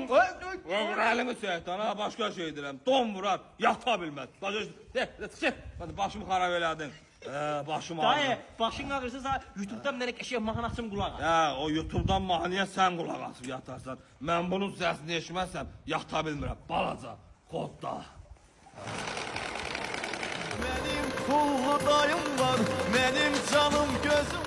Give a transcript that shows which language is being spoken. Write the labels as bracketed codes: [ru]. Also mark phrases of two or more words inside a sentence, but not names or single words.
[az] Vur əlimi şeytan, ha, başqa şey deyirəm. Don vurar, yata bilməz. Başımı xarab elədin. Başım ağrır. Dayı başın ağrırsa sana YouTube'dan mənə qəşəng mahnı açım qulaq as. O YouTube'dan mahnıya sən qulaq asıb yatarsan. Mən bunun səsini eşitməzsəm, yata bilmirəm. Balaca, kodda. [tr] Benim pul dayım var, benim canım gözüm